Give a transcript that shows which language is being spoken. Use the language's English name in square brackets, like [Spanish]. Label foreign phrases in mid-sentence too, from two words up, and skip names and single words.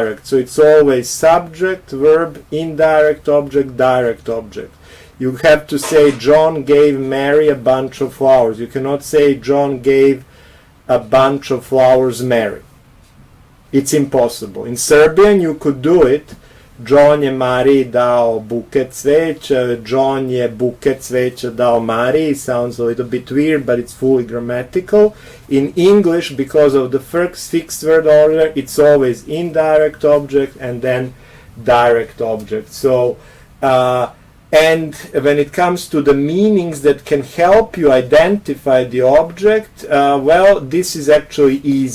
[English] So it's always subject, verb, indirect object, direct object. You have to say John gave Mary a bunch of flowers. You cannot say John gave a bunch of flowers Mary. It's impossible. In Serbian you could do it. [Serbian] John je Mariji dao buket cveća, John je buket cveća dao Mariji. [English] Sounds a little bit weird, but it's fully grammatical. In English, because of the first fixed word order, it's always indirect object and then direct object. So, and when it comes to the meanings that can help you identify the object, well, this is actually easy.